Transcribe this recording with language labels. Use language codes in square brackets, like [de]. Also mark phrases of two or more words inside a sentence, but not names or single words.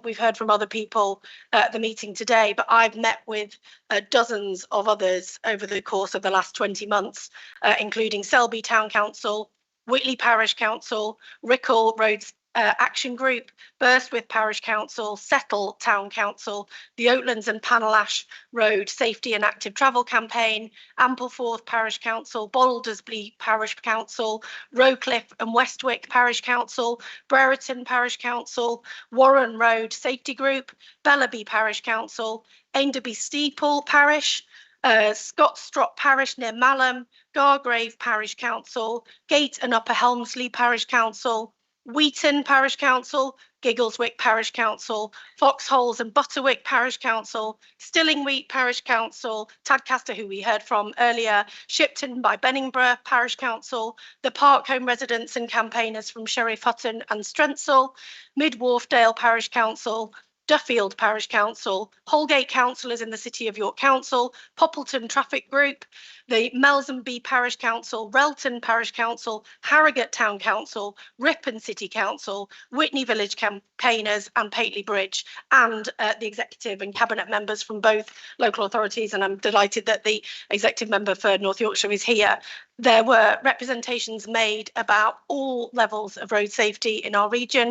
[en] We've heard from other people at the meeting today, but I've met with dozens of others over the course of the last 20 months, including Selby Town Council, Whitley Parish Council, Rickle Roads Action Group, Burstwith Parish Council, Settle Town Council, the Oatlands and Panelash Road Safety and Active Travel Campaign, Ampleforth Parish Council, Baldersby Parish Council, Rowcliffe and Westwick Parish Council, Brereton Parish Council, Warren Road Safety Group, Bellaby Parish Council, Ainderby Steeple Parish, Scottstrop Parish near Malham, Gargrave Parish Council, Gate and Upper Helmsley Parish Council, Wheaton Parish Council, Giggleswick Parish Council, Foxholes and Butterwick Parish Council, Stillingwheat Parish Council, Tadcaster, who we heard from earlier, Shipton by Benningborough Parish Council, the Park Home residents and campaigners from Sheriff Hutton and Strensall, Mid Wharfdale Parish Council, Duffield Parish Council, Holgate councillors in the City of York Council, Poppleton Traffic Group, the Melsonby Parish Council, Relton Parish Council, Harrogate Town Council, Ripon City Council, Whitney Village campaigners and Pateley Bridge, and the executive and cabinet members from both local authorities. And I'm delighted that the executive member for North Yorkshire is here. There were representations made about all levels of road safety in our region.